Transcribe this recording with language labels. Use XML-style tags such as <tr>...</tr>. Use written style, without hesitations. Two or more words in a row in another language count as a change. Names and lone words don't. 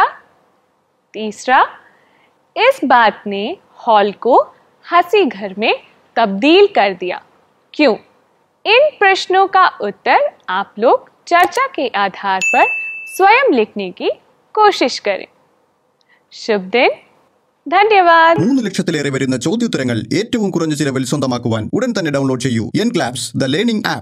<hi>तीसरा, इस बात ने हॉल को हंसी घर में तब्दील कर दिया। क्यों? इन प्रश्नों का उत्तर आप लोग चर्चा के आधार पर स्वयं लिखने की कोशिश करें। शुभ दिन। धन्यवाद।</hi> <ml>3 ലക്ഷത്തിലേറെ വരുന്ന ചോദ്യോത്തരങ്ങൾ ഏറ്റവും കുറഞ്ഞ ചിലവിൽ സ്വന്തമാക്കുവാൻ ഉടൻ തന്നെ ഡൗൺലോഡ് ചെയ്യൂ എൻക്ലാബ്സ് ദ ലേണിംഗ് ആപ്പ്.</ml>